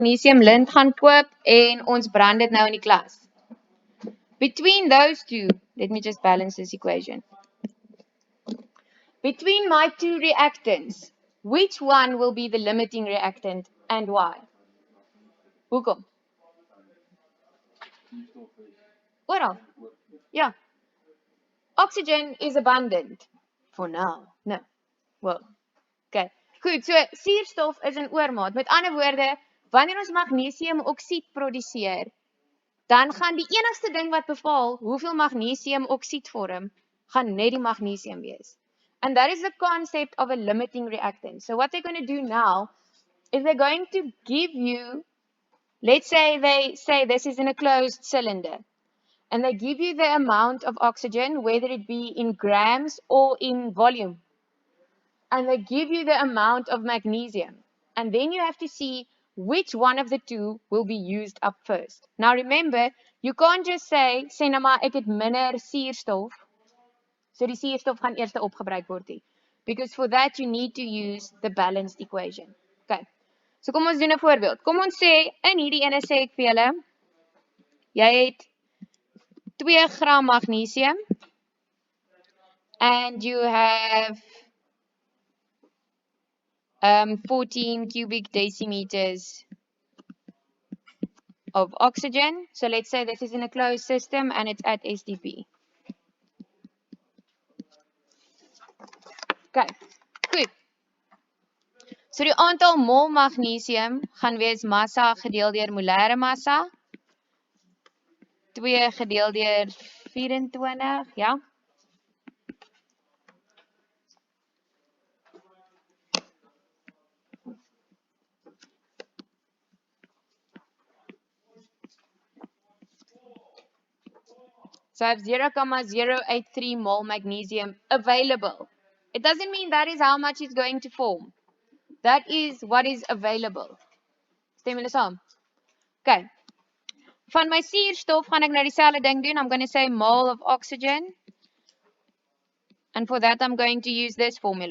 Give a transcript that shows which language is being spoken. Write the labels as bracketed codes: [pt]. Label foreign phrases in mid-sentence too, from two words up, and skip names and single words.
[af] Magnesium lint gaan koop en ons brand dit nou in die klas. [en] Between those two, let me just balance this equation. Between my two reactants, which one will be the limiting reactant and why? [af] Hoekom? Oral. [en] Yeah. Oxygen is abundant. For now. No. Well. Okay. [af] Goed, so suurstof is in oormaat. Met ander woorde, wanneer ons magnesiumoksied produseer, dan gaan die enigste ding wat bepaal hoeveel magnesiumoksied vorm, gaan net die magnesium wees. [en] And that is the concept of a limiting reactant. So what they're going to do now is they're going to give you, let's say they say this is in a closed cylinder, and they give you the amount of oxygen, whether it be in grams or in volume. And they give you the amount of magnesium. And then you have to see which one of the two will be used up first. Now remember, you can't just say [af] nou maar ek het minder suurstof, so die suurstof gaan eers opgebruik word nie. [en] Because for that you need to use the balanced equation. Okay. [af] So kom ons doen 'n voorbeeld. Kom ons sê in hierdie ene sê ek vir julle, jy het 2 gram magnesium [en] and you have 14 cubic decimeters of oxygen. So let's say this is in a closed system and it's at SDP. [af] Okay, goed. So die aantal mol magnesium gaan wees massa gedeel deur molêre massa. 2 gedeel deur 24, ja. [en] So I have 0,083 mole magnesium available. It doesn't mean that is how much it's going to form. That is what is available. [af] Stem julle saam? Okay. Van my suurstof gaan ek nou dieselfde ding doen. [en] I'm going to say mole of oxygen. And for that I'm going to use this formula.